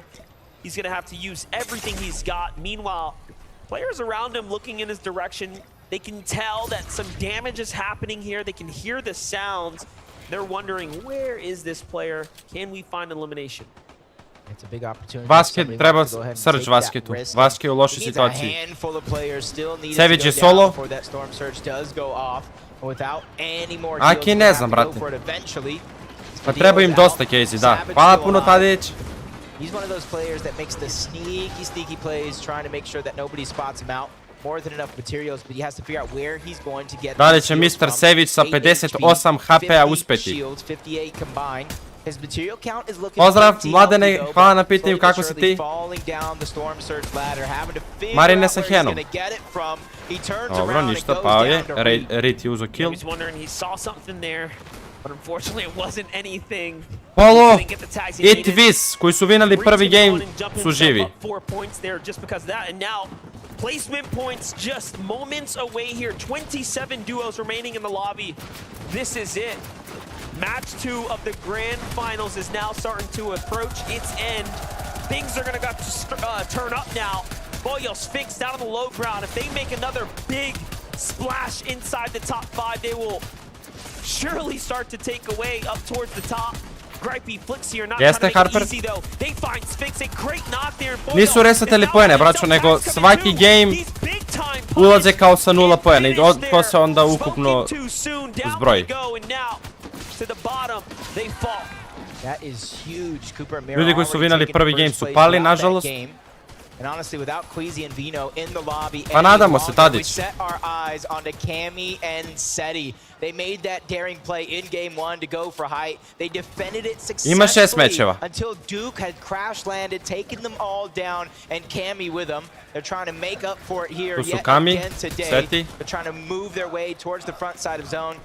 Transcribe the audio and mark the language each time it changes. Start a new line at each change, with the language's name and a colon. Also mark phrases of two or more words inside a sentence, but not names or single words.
English: He's going to have to use everything he's got. Meanwhile, players around him looking in his direction, they can tell that some damage is happening here. They can hear the sounds. They're wondering, where is this player? Can we find elimination? It's a big opportunity.
Serbian: Basket, treba srđ basketu. Basket je u lošoj situaciji. Savage je solo. Aki ne znam, brate. Pa treba im dosta, Casey, da. Hvala puno, Tadić.
English: He's one of those players that makes the sneaky plays, trying to make sure that nobody spots him out. More than enough materials, but he has to figure out where he's going to get.
Serbian: Da li će Mr. Savage sa 58 HP-a uspeti? Pozdrav, Mladene, hvala na pitanju, kako si ti? Marine sa Henom. Dobro, ništa, pao je. Rit je uzo kill. Polo i Twiz, koji su vinali prvi game, su živi.
English: Placement points just moments away here. 27 duos remaining in the lobby. This is it. Match 2 of the grand finals is now starting to approach its end. Things are going to turn up now. Boyos fixed down on the low ground. If they make another big splash inside the top 5, they will surely start to take away up towards the top. Gripey flicks here, not trying to make it easy though. They find Sphinx, a great knock there.
Serbian: Nisu resetali poene, braćo, nego svaki game ulaze kao sa 0 poena i to se onda ukupno zbroji. Ljudi koji su vinali prvi game su pali, nažalost.
English: And honestly, without Queasy and Vino in the lobby,
Serbian: pa nadamo se, Tadić.
English: We set our eyes onto Cammy and Seti. They made that daring play in game 1 to go for height. They defended it successfully until Duke had crash landed, taken them all down, and Cammy with them. They're trying to make up for it here yet again today. They're trying to move their way towards the front side of zone.